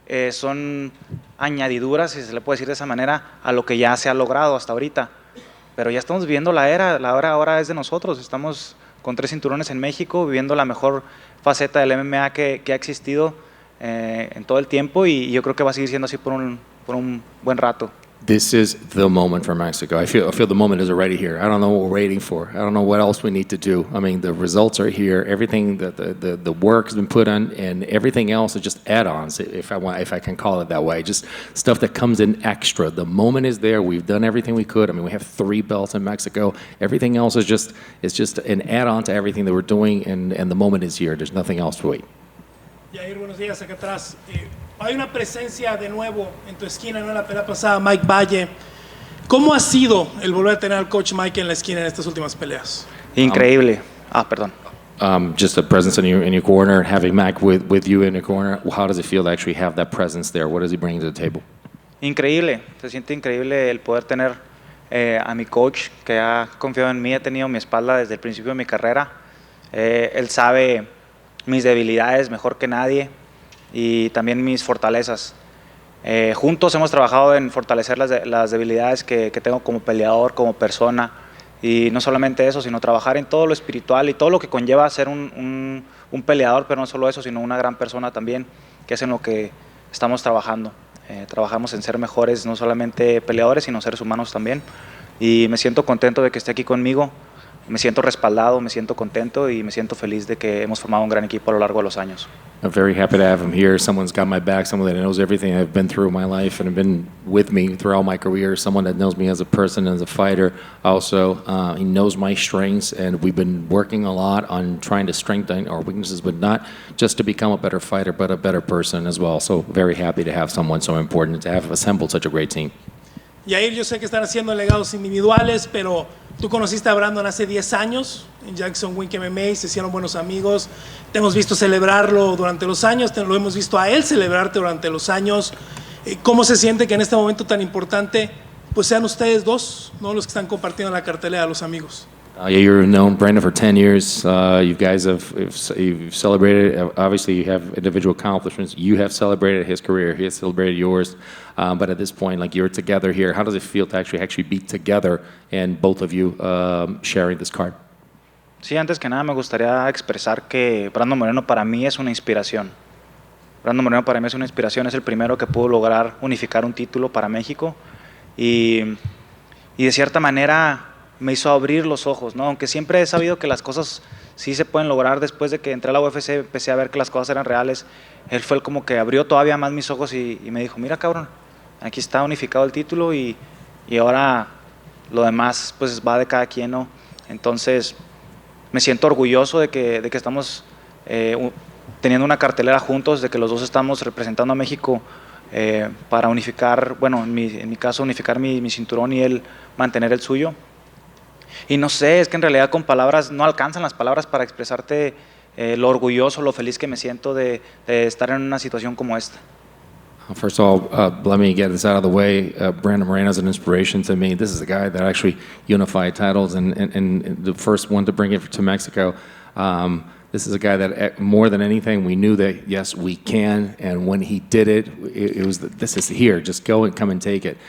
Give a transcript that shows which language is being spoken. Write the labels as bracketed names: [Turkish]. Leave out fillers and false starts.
[Spanish] son añadiduras, si se le puede decir de esa manera, a lo que ya se ha logrado hasta ahorita. Pero ya estamos viviendo la era ahora es de nosotros. Estamos con 3 cinturones en México, viviendo la mejor faceta del MMA que ha existido en todo el tiempo, y yo creo que va a seguir siendo así por un buen rato. [English] This is the moment for Mexico. I feel the moment is already here. I don't know what we're waiting for. I don't know what else we need to do. I mean, the results are here. Everything that the work has been put on, and everything else is just add-ons, if I can call it that way. Just stuff that comes in extra. The moment is there. We've done everything we could. I mean, we have 3 belts in Mexico. Everything else is just an add-on to everything that we're doing, and the moment is here. There's nothing else to wait. [Spanish] Yair, buenos días, acá atrás. Hay una presencia de nuevo en tu esquina, ¿no? En la pelea pasada, Mike Valle. ¿Cómo ha sido el volver a tener al coach Mike en la esquina en estas últimas peleas? Increíble. Perdón. [English] Just a presence in your corner, having Mac with you in your corner. How does it feel to actually have that presence there? What does he bring to the table? [Spanish] Increíble. Se siente increíble el poder tener a mi coach que ha confiado en mí, ha tenido mi espalda desde el principio de mi carrera. Él sabe mis debilidades mejor que nadie y también mis fortalezas. Juntos hemos trabajado en fortalecer las debilidades que tengo como peleador, como persona, y no solamente eso, sino trabajar en todo lo espiritual y todo lo que conlleva ser un peleador, pero no solo eso, sino una gran persona también, que es en lo que estamos trabajando. Trabajamos en ser mejores, no solamente peleadores, sino seres humanos también, y me siento contento de que esté aquí conmigo. Me siento respaldado, me siento contento y me siento feliz de que hemos formado un gran equipo a lo largo de los años. [English] I'm very happy to have him here. Someone's got my back, someone that knows everything I've been through in my life and have been with me throughout my career, someone that knows me as a person, as a fighter. Also, he knows my strengths, and we've been working a lot on trying to strengthen our weaknesses, but not just to become a better fighter, but a better person as well. So very happy to have someone so important, to have assembled such a great team. [Spanish] Yair, yo sé que están haciendo legados individuales, pero tú conociste a Brandon hace 10 años en Jackson Wink MMA, se hicieron buenos amigos, te hemos visto celebrarlo durante los años, te lo hemos visto a él celebrarte durante los años. ¿Cómo se siente que en este momento tan importante pues sean ustedes dos, ¿no?, los que están compartiendo la cartelera de los amigos? [English] You've known Brandon for 10 years. You guys you've celebrated. Obviously, you have individual accomplishments. You have celebrated his career. He has celebrated yours. But at this point, like, you're together here. How does it feel to actually be together and both of you sharing this card? [Spanish] Sí, antes que nada me gustaría expresar que Brandon Moreno para mí es una inspiración. Brandon Moreno para mí es una inspiración. Es el primero que pudo lograr unificar un título para México y de cierta manera me hizo abrir los ojos, ¿no? Aunque siempre he sabido que las cosas sí se pueden lograr. Después de que entré a la UFC empecé a ver que las cosas eran reales. Él fue el como que abrió todavía más mis ojos y me dijo, mira, cabrón, aquí está unificado el título y ahora lo demás pues va de cada quien, ¿no? Entonces me siento orgulloso de que estamos teniendo una cartelera juntos, de que los dos estamos representando a México para unificar, bueno, en mi caso unificar mi cinturón y él mantener el suyo. Y no sé, es que en realidad con palabras no alcanzan las palabras para expresarte lo orgulloso, lo feliz que me siento de estar en una situación como esta. [English] First of all, let me get this out of the way. Brandon Moreno is an inspiration to me. This is a guy that actually unified titles and the first one to bring it to Mexico. This is a guy that, more than anything, we knew that, yes, we can. And when he did it, it was, this is here. Just go and come and take it.